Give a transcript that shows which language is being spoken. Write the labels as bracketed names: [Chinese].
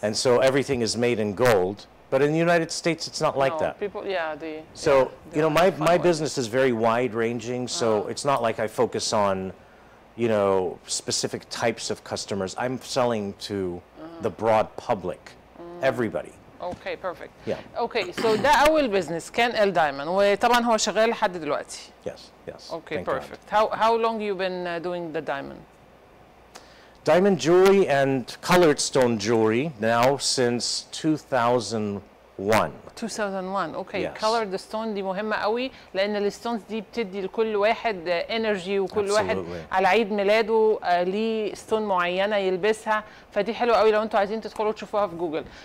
[English] And so everything is made in gold. But in the United States, it's not like that. People, so, you know, my business is very wide-ranging, so it's not like I focus on, you know, specific types of customers. I'm selling to the broad public. Everybody. Okay, perfect. Yeah. Okay, so [Arabic] ده أول business كان الدايموند وطبعا هو شغال لحد دلوقتي. [English] Yes. Okay, perfect. How long you been doing the diamond? Diamond jewelry and colored stone jewelry now since 2001. [Arabic] 2001 اوكي. [English] Yes. [Arabic] colored stone دي مهمه قوي لان الستونز دي بتدي لكل واحد انرجي وكل واحد على عيد ميلاده ليه ستون معينه يلبسها، فدي حلوه قوي لو انتوا عايزين تدخلوا تشوفوها في جوجل.